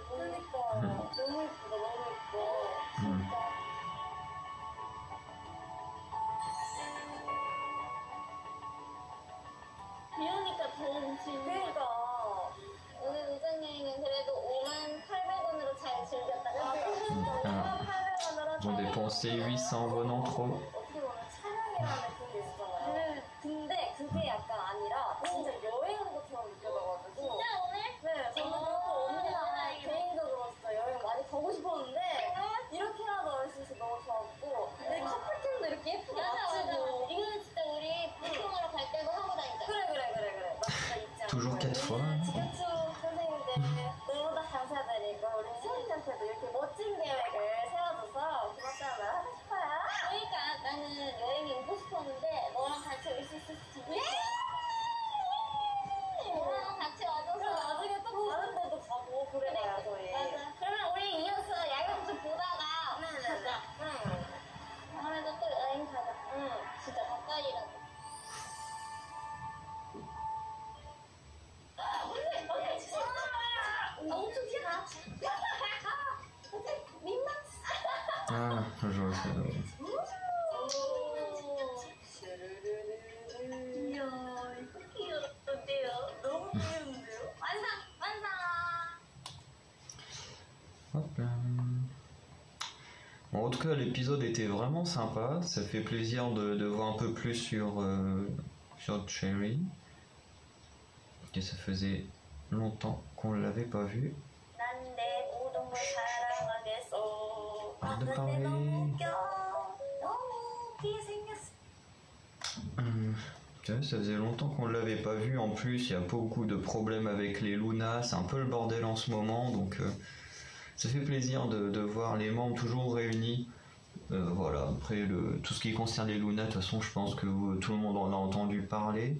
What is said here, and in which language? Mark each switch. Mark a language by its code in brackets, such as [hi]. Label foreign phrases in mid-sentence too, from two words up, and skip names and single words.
[ko] 그러니까 너무 예쁘다 너무 예뻐. 진짜. 비 오니까 더운지. 그러니까. 오늘 우정 여행은 그래도 58,800원으로 잘 즐겼다가 [fr] Ils ont dépensé 800 won en trop. [ko] 어떻게 보면 촬영이라는 그게 있었잖아요. 근데 그게 약간 아니라 진짜 여행 온 것처럼 느껴져가지고. 진짜 오늘? 네. 저는 언니랑 개인적으로 진짜 여행 많이 가고 싶었는데 이렇게라도 할 수 있어서 너무 좋았고 내 커플팀도 이렇게 예쁘게 맞추고. 이거는 진짜 우리 방송하러 갈 때도 하고 다니자. 그래. 나 진짜 잊지 않고. [fr] Toujours 4 fois. [ko] 지구촌 선생님들 너무 다 감사드리고 우리 수현이한테도 이렇게 멋진 계획을 세워줘서 고맙다는 말 하고 싶어요. 그러니까 나는 여행이 오고 싶었는데 너랑 같이 올 수 있어서 기분이 좋아. 너랑 같이 와줘서 그럼 나중에 또 다른 데도 가고 그래봐요 저희. 맞아. 그러면 우리 이어서 야경 좀 보다가 가자. 다음에도 또 여행 가자. 진짜 가까이라도. 엄청 티나. 민망. [fr] Ah, je vois ça. [ko] 이야 이거 귀여운데요? 너무 귀여운데요? 완성! [fr] Hop là. Bon, en tout cas, l'épisode était vraiment sympa. Ça fait plaisir de voir un peu plus sur Cherry. Et ça faisait longtemps qu'on ne l'avait pas vu. [ko] 난 내 모든 걸 사랑하겠어. [fr] Arrête de [ko] 근데 [fr] parler. [ko] 너무 웃겨. 너무 웃기게 생겼어. [fr] Tu vois, ça faisait longtemps qu'on ne l'avait pas vu. En plus, il y a pas beaucoup de problèmes avec les Luna. C'est un peu le bordel en ce moment. Donc, ça fait plaisir de voir les membres toujours réunis. Voilà. Après, tout ce qui concerne les Luna, de toute façon, je pense que tout le monde en a entendu parler.